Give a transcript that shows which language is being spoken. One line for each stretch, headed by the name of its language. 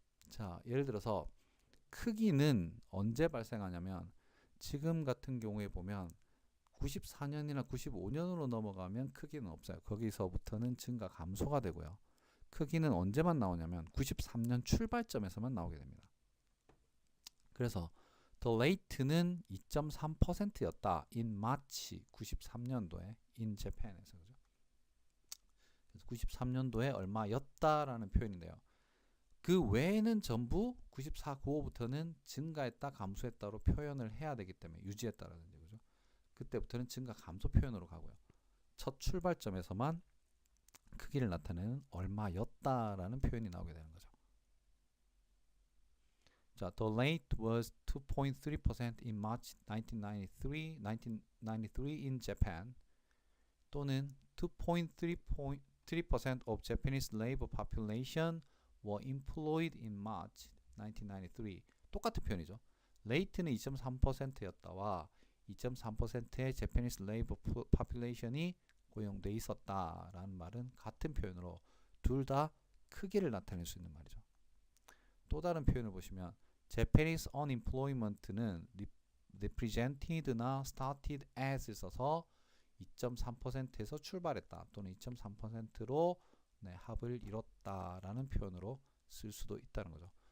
Korean: 자, 예를 들어서 크기는 언제 발생하냐면 지금 같은 경우에 보면 94년이나 95년으로 넘어가면 크기는 없어요. 거기서부터는 증가 감소가 되고요. 크기는 언제만 나오냐면 93년 출발점에서만 나오게 됩니다. 그래서
English: the rate
Korean: 는 2.3%였다.
English: in March
Korean: 93년도에 in Japan에서 그죠? 그래서 93년도에 얼마였다라는 표현인데요. 그 외에는 전부 94, 95부터는 증가했다, 감소했다로 표현을 해야 되기 때문에 유지했다라는 거죠. 그때부터는 증가, 감소 표현으로 가고요. 첫 출발점에서만 크기를 나타내는 얼마였다라는 표현이 나오게 되는 거죠. 자,
English: the rate was 2.3% in March 1993 in Japan.
Korean: 또는
English: 2.3% of Japanese labor population were employed in March 1993.
Korean: 똑같은 표현이죠. rate는 2.3%였다와 2.3%의
English: Japanese labor population
Korean: 이 고용돼 있었다라는 말은 같은 표현으로 둘 다 크기를 나타낼 수 있는 말이죠. 또 다른 표현을 보시면 Japanese unemployment는 represented나 started as를 써서 2.3%에서 출발했다 또는 2.3%로 네, 합을 이뤘다라는 표현으로 쓸 수도 있다는 거죠.